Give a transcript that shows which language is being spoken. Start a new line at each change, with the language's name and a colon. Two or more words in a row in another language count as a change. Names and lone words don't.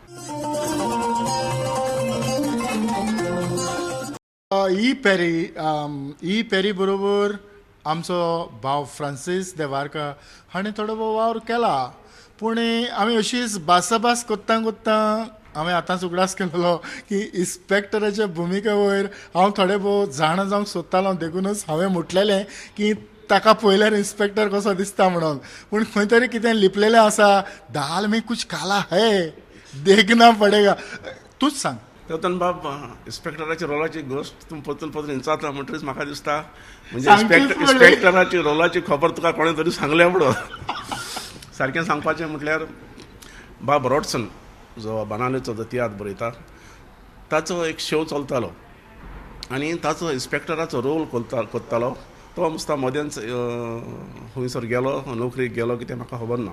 Konkani: ई पेरी बरोबर आमचो भाव फ्रांसीस देवारका हाणें थोडो वावर केला, पूण आमी अशीच भासाभास करता हांवें आतांच उगडास केलेलो की इन्स्पेक्टराच्या भुमिके वयर हांव थोडे भोव जाणा जावंक सोदतालो, देखूनच हांवें म्हटलेलें की ताका पळयल्यार इन्स्पेक्टर कसो दिसता म्हणून. पूण खंय तरी कितें लिपलेलें आसा,
Hindi: दाल में कुछ काला है, देखना पडेगा.
Konkani: तूंच सांग. तेतून बाब इन्स्पेक्टराच्या रोलाची गोश्ट तूं परतून विचारता म्हणटरीच म्हाका दिसता म्हणजे इन्स्पेक्टराची रोलाची खबर तुका कोणें तरी सांगल्या म्हणून. सारकें सांगपाचें म्हटल्यार बाब रॉडसन जो बनालेचो जो तियात्र बरयता ताचो एक शो चलतालो आनी ताचो इन्स्पेक्टराचो रोल करतालो तो मुस्ता मदेंच खंयसर गेलो नोकरीक गेलो कितें म्हाका खबर ना.